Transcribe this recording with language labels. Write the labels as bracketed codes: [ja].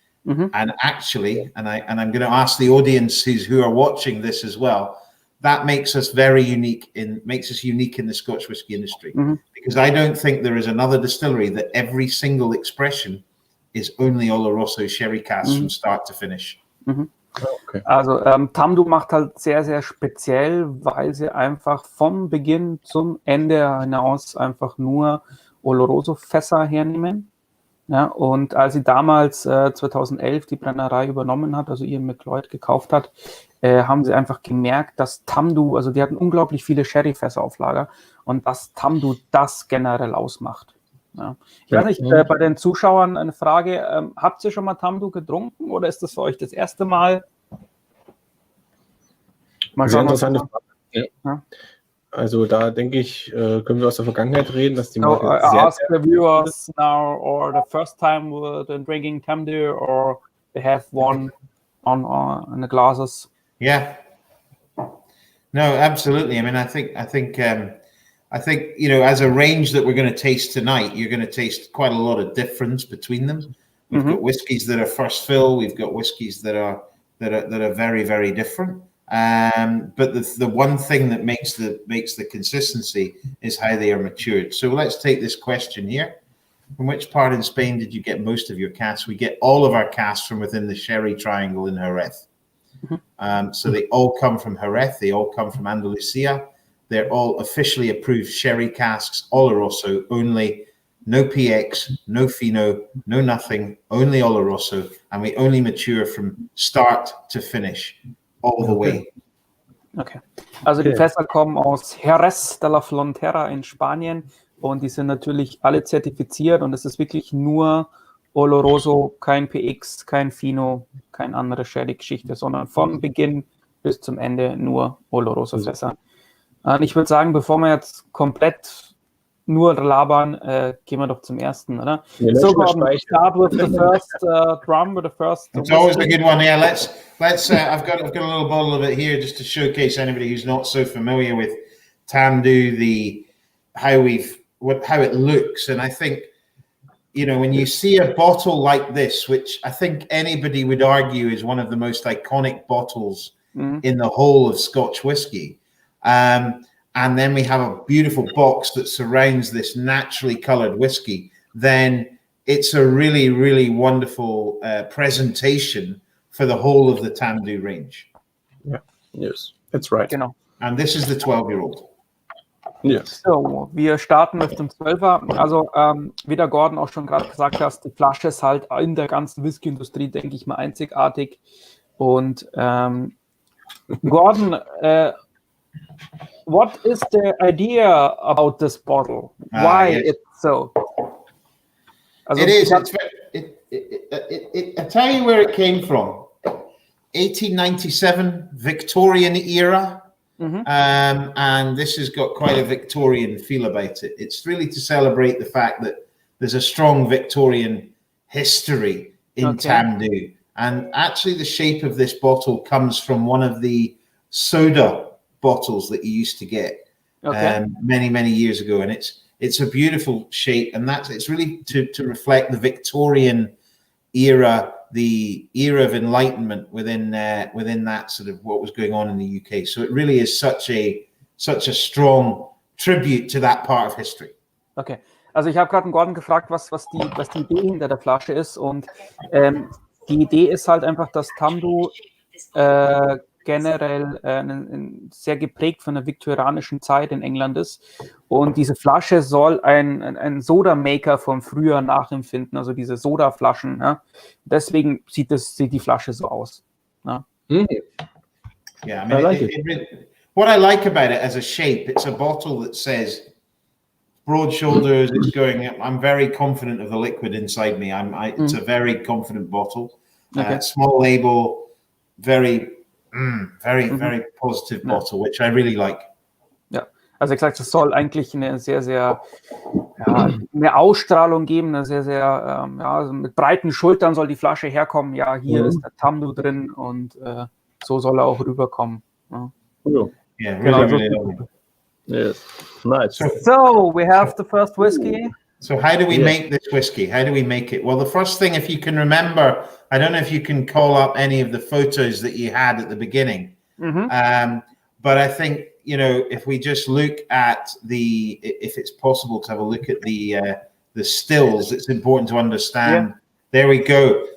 [en] And actually, and I'm going to ask the audience who are watching this as well, that makes us unique in the Scotch whisky industry, because I don't think there is another distillery that every single expression is only Oloroso sherry casks from start to finish. Okay. [de] Also Tamdhu macht halt sehr, sehr speziell, weil sie einfach vom Beginn zum Ende hinaus einfach nur Oloroso-Fässer hernehmen. Ja, und als sie damals 2011 die Brennerei übernommen hat, also Ian McLeod gekauft hat, haben sie einfach gemerkt, dass Tamdhu, also die hatten unglaublich viele Sherry-Fässer auf Lager und dass Tamdhu das generell ausmacht. Ja. Ich weiß nicht, bei den Zuschauern eine Frage, habt ihr schon mal Tamdhu getrunken oder ist das für euch das erste Mal? Mal schauen, interessante Frage. Ja. Also da denke ich, können wir aus der Vergangenheit reden, dass die Marke [en] ask the viewers now, or the first time they're drinking Tamdhu, or they have one on the glasses. Yeah. No, absolutely. I mean, I think as a range that we're going to taste tonight, you're going to taste quite a lot of difference between them. We've got whiskies that are first fill. We've got whiskies that are very, very different. But the one thing that makes the consistency is how they are matured. So let's take this question here. From which part in Spain did you get most of your casks? We get all of our casks from within the Sherry Triangle in Jerez. So they all come from Jerez. They all come from Andalusia. They're all officially approved sherry casks, Oloroso only, no PX, no Fino, no nothing, only Oloroso, and we only mature from start to finish, all the way. Okay. [de] Also die Fässer kommen aus Jerez de la Frontera in Spanien und die sind natürlich alle zertifiziert und es ist wirklich nur Oloroso, kein PX, kein Fino, kein andere Sherry-Geschichte, sondern von Beginn bis zum Ende nur Oloroso-Fässer. Und ich würde sagen, bevor wir jetzt komplett nur labern, gehen wir doch zum ersten, oder? [en] So, Gordon, start with the first drum, with the first. It's always a good one. Yeah, let's. I've got a little bottle of it here just to showcase anybody who's not so familiar with Tamdhu, how it looks, and I think, when you see a bottle like this, which I think anybody would argue is one of the most iconic bottles in the whole of Scotch whiskey. And then we have a beautiful box that surrounds this naturally colored whiskey, then it's a really, really wonderful presentation for the whole of the Tamdhu range. Yeah, yes, that's right. [de] Genau. [en] And this is the 12-year-old. Yes. [de] So, wir starten mit dem 12er. Also, wie der Gordon auch schon gerade gesagt hat, die Flasche ist halt in der ganzen Whisky-Industrie, denke ich mal, einzigartig. [en] Und Gordon, what is the idea about this bottle? Why it's so? Also, it is. I'll tell you where it came from. 1897, Victorian era. And this has got quite a Victorian feel about it. It's really to celebrate the fact that there's a strong Victorian history in Tamdhu. And actually the shape of this bottle comes from one of the soda bottles that you used to get many, many years ago. And it's a beautiful shape. And it's really to reflect the Victorian era, the era of enlightenment within that sort of what was going on in the UK. So it really is such a strong tribute to that part of history. [de] Okay, also ich habe gerade einen Gordon gefragt, was die Idee hinter der Flasche ist, und die Idee ist halt einfach, dass Tamdhu generell sehr geprägt von der viktorianischen Zeit in England ist, und diese Flasche soll ein Soda-Maker vom Frühjahr nachempfinden, also diese Sodaflaschen. Ja? Deswegen sieht die Flasche so aus. Ja? [en] Yeah, I mean, what I like about it as a shape, it's a bottle that says broad shoulders. It's going. I'm very confident of the liquid inside me. It's a very confident bottle. Small label, very positive bottle, which I really like. [de] Ja, also wie gesagt, es soll eigentlich eine sehr, sehr eine Ausstrahlung geben, eine sehr, sehr also mit breiten Schultern soll die Flasche herkommen. Ja, hier ist der Tamdhu drin, und so soll er auch rüberkommen. Ja. [en] Yeah, really. Yes, nice. So we have the first whiskey. So how do we make this whiskey? How do we make it? Well, the first thing, if you can remember, I don't know if you can call up any of the photos that you had at the beginning, but I think, if we just look at if it's possible to have a look at the stills, it's important to understand. Yeah. There we go.